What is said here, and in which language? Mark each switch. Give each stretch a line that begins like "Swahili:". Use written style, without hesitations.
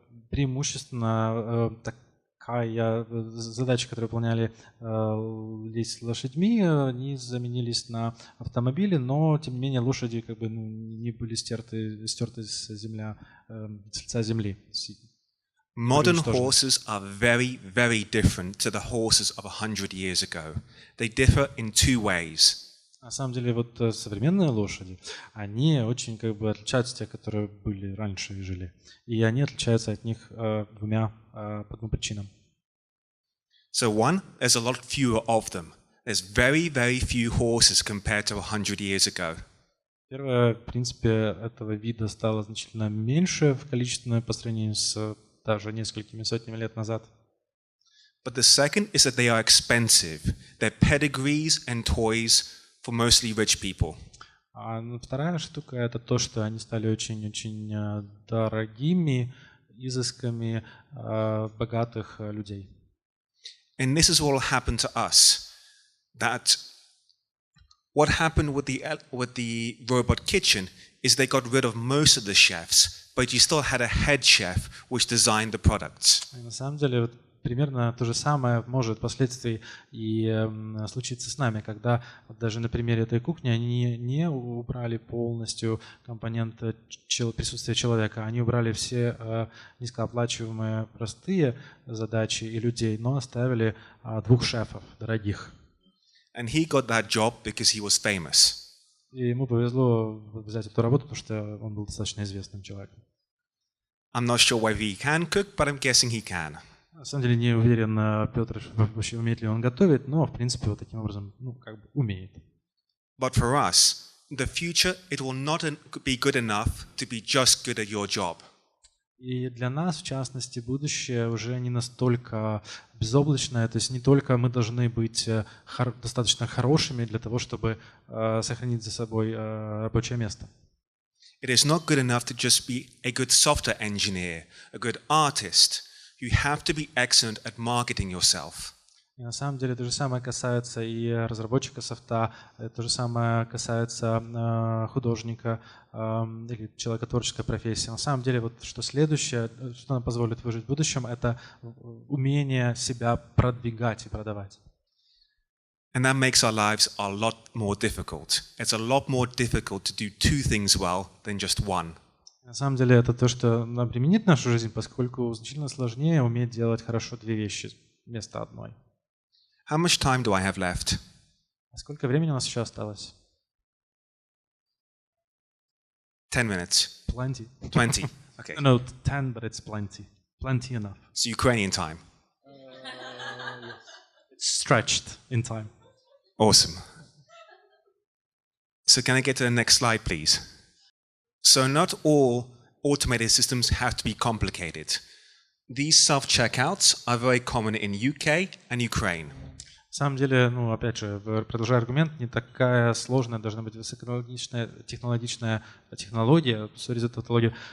Russian: Преимущественно такая задача, которую выполняли здесь лошадьми, они заменились на автомобили, но тем не менее лошади не были стерты с лица земли.
English: Modern horses are very, very different to the horses of 100 years ago. They differ in two ways.
Russian: На самом деле современные лошади, они очень отличаются от тех, которые были раньше и жили. И они отличаются от них по двум причинам.
English: So one, there's a lot fewer of them. There's very, very few horses compared to 100 years ago.
Russian: Первое, в принципе, этого вида стало значительно меньше в количестве по сравнению с даже несколькими сотнями лет назад.
English: But the second is that they are expensive. They're pedigrees and toys for mostly rich people.
Russian: А вторая штука — это то, что они стали очень-очень дорогими, изысками богатых людей.
English: And this is what will happen to us. That what happened with the robot kitchen is they got rid of most of the chefs, but you still had a head chef which designed the products.
Russian: На самом деле, в примерно то же самое может впоследствии и случиться с нами, когда даже на примере этой кухни они не убрали полностью компоненты присутствия человека, они убрали все низкооплачиваемые простые задачи и людей, но оставили двух шефов дорогих.
English: And he got that job because he was famous.
Russian: И ему повезло взять эту работу, потому что он был достаточно известным человеком.
English: I'm not sure whether he can cook, but I'm guessing he can.
Russian: На самом деле не уверен, Петр, вообще умеет ли он готовить, но в принципе вот таким образом, умеет.
English: But for us, the future, it will not be good enough to be just good at your job.
Russian: И для нас, в частности, будущее уже не настолько безоблачное, то есть не только мы должны быть достаточно хорошими для того, чтобы сохранить за собой рабочее место.
English: It is not good enough to just be a good software engineer, a good artist. You have to be excellent at marketing yourself.
Russian: И на самом деле то же самое касается и разработчика софта, то же самое касается художника или человека творческой профессии. На самом деле вот что следующее, что нам позволит выжить в будущем, это умение себя продвигать и продавать.
English: And that makes our lives a lot more difficult. It's a lot more difficult to do two things well than just one.
Russian: На самом деле это то, что обременит нашу жизнь, поскольку значительно сложнее уметь делать хорошо две вещи вместо одной.
English: How much time do I have left?
Russian: А сколько времени у нас еще осталось?
English: 10 minutes. Plenty. 20. Okay. No, 10, but it's plenty. Plenty enough. It's Ukrainian time. It's stretched in time. Awesome. So can I get to the next slide, please? So not all automated systems have to be complicated. These self-checkouts are very common in UK and Ukraine.
Russian: На самом деле, опять же, продолжая аргумент, не такая сложная должна быть высокотехнологичная технология,
English: sorry
Russian: за тавтологию.